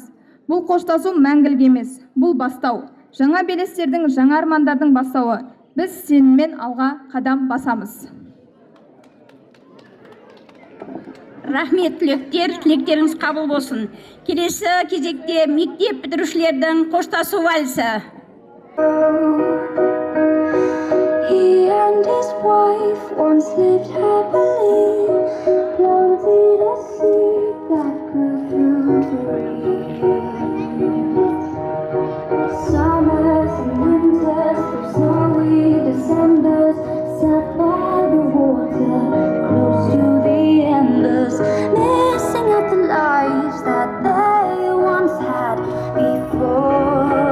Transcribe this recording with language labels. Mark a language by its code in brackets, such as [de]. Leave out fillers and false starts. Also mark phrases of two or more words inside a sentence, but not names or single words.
[kk] Бұл қоштасу мәңгілік емес, бұл бастау. Жаңа белестердің, жаңа армандардың бастауы. Біз сеніммен алға қадам басамыз. Рахмет түлектер, тілектеріңіз қабыл болсын. Келесі кезекте мектеп бітірушілердің қоштасу вальсі. [en] He and his wife once lived happily, planted a seed that grew through the reeds. Summers and winters, through snowy Decembers, sat by the water, close to the embers, missing out the lives that they once had before.